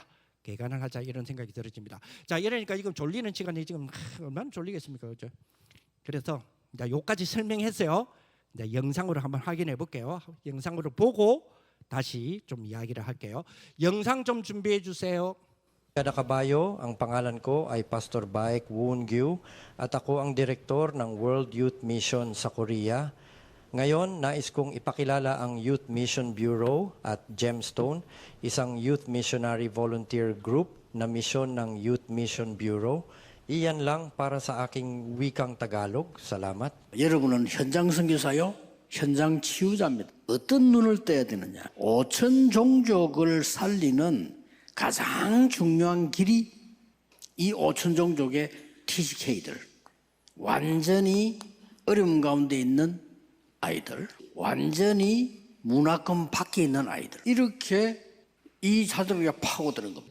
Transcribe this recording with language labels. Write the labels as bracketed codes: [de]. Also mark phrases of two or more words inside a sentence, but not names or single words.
[ko] 개관을 하자 이런 생각이 들어집니다. 자, 이러니까 지금 졸리는 시간이 지금 얼마나 졸리겠습니까, 그죠? 그래서 이제 요까지 설명했어요. 이제 영상으로 한번 확인해 볼게요. 영상으로 보고 다시 좀 이야기를 할게요. 영상 좀 준비해 주세요. [tl] Kada kabayo, ang pangalan ko ay Pastor Baek Woon-gyu at ako ang direktor ng World Youth Mission sa Korea. Ngayon, nais kong ipakilala ang Youth Mission Bureau at Gemstone, isang [en] youth missionary volunteer group [tl] na misyon ng Youth Mission Bureau. Iyan lang para sa aking wikang Tagalog. Salamat. [ko] 여러분은 현장 선교사요, 현장 치유자입니다. 어떤 눈을 떼야 되느냐? 5천 종족을 살리는 가장 중요한 길이 이 5천 종족의 TCK들, 완전히 어려움 가운데 있는 아이들, 완전히 문화권 밖에 있는 아이들, 이렇게 이 자들을 파고드는 겁니다.